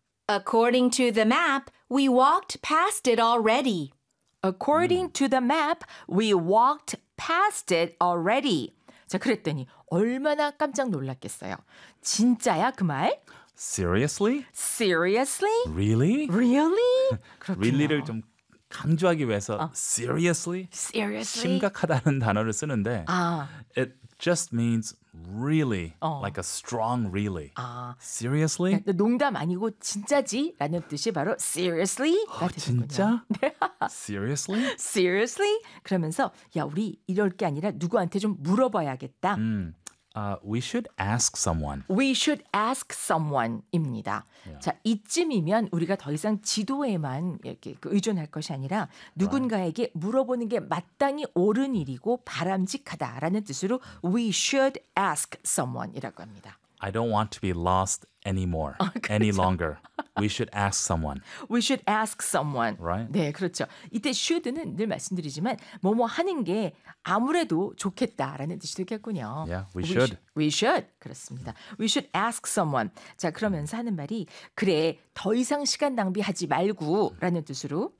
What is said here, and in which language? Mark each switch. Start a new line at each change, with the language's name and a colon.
English: According to the map, we walked past it already. According to the map, we walked past it already.
Korean: 자, 그랬더니 얼마나 깜짝 놀랐겠어요. 진짜야 그 말?
English: Seriously? Seriously? Really? Really?
Korean: really를 좀 강조하기 위해서 seriously?
English: Seriously? 심각하다는 단어를 쓰는데 it just means really, like a strong really. Seriously?
Korean: 농담 아니고 진짜지? 라는 뜻이 바로 seriously? 진짜? Seriously?
English: Seriously?
Korean: 그러면서 야 우리 이럴 게 아니라 누구한테 좀 물어봐야겠다.
English: We should ask someone. We should ask someone입니다. Yeah.
Korean: 자, 이쯤이면 우리가 더 이상 지도에만 이렇게 의존할 것이 아니라 누군가에게 물어보는 게 마땅히 옳은 일이고 바람직하다라는 뜻으로 we should ask someone 이라고 합니다.
English: I don't want to be lost anymore, any longer. We should ask someone. We should ask someone. Right?
Korean: 네, 그렇죠. 이때 should는 늘 말씀드리지만 뭐뭐 하는 게 아무래도 좋겠다라는 뜻이 되겠군요.
English: Yeah, we should. We should. 그렇습니다. We should ask someone.
Korean: 자, 그러면서 하는 말이 그래, 더 이상 시간 낭비하지 말고 라는 뜻으로